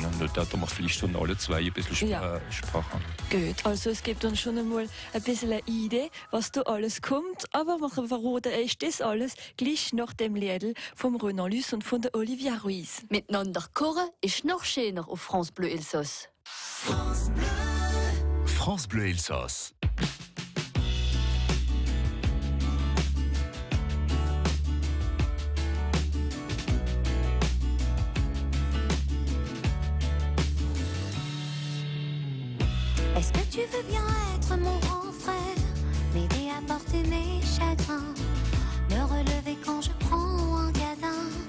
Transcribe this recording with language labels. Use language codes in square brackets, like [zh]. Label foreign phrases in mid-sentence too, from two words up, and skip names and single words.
[de] Und da haben wir vielleicht von alle 2 ein bisschen Sprache. Gut, also es gibt uns schon einmal ein bisschen eine Idee, was da alles kommt, aber wir verraten euch das alles gleich nach dem Liedl vom Renan Luce und von der Olivia Ruiz. Miteinander kochen ist noch schöner auf France Bleu Elsass. France Bleu. France Bleu Elsass. [fr] Est-ce que tu veux bien être mon grand frère, m'aider à porter mes chagrins, me relever quand je prends un gadin?